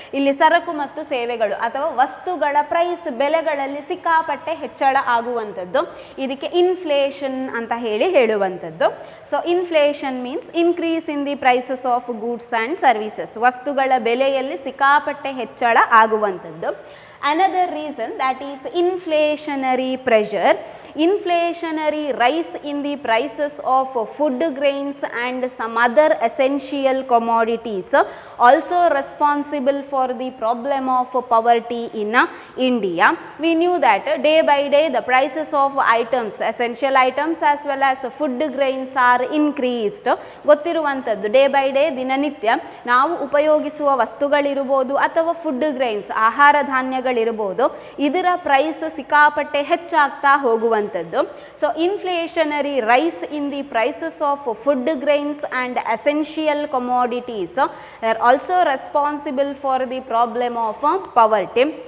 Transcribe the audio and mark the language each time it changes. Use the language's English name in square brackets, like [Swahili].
[Kannada] ಇಲ್ಲಿ ಸರಕು ಮತ್ತು ಸೇವೆಗಳು ಅಥವಾ ವಸ್ತುಗಳ ಪ್ರೈಸ್ ಬೆಲೆಗಳಲ್ಲಿ ಸಿಕ್ಕಾಪಟ್ಟೆ ಹೆಚ್ಚಳ ಆಗುವಂಥದ್ದು ಇದಕ್ಕೆ ಇನ್ಫ್ಲೇಷನ್ ಅಂತ ಹೇಳುವಂಥದ್ದು. [English] So inflation means increase in the prices of goods and services. [Kannada] ವಸ್ತುಗಳ ಬೆಲೆಯಲ್ಲಿ ಸಿಕ್ಕಾಪಟ್ಟೆ ಹೆಚ್ಚಳ ಆಗುವಂಥದ್ದು. [English] Another reason that is inflationary pressure. Inflationary rise in the prices of food grains and some other essential commodities also responsible for the problem of poverty in India. We knew that day by day the prices of items, essential items as well as food grains are increased. [Kannada] ಗೊತ್ತಿರುವಂಥದ್ದು day by day ದಿನನಿತ್ಯ ನಾವು ಉಪಯೋಗಿಸುವ ವಸ್ತುಗಳಿರ್ಬೋದು ಅಥವಾ food grains ಆಹಾರ ಧಾನ್ಯಗಳಿರ್ಬೋದು ಇದರ price ಸಿಕ್ಕಾಪಟ್ಟೆ ಹೆಚ್ಚಾಗ್ತಾ ಹೋಗುವಂಥದ್ದು. [English] So inflationary rise in the prices of food grains and essential commodities are also responsible for the problem of poverty.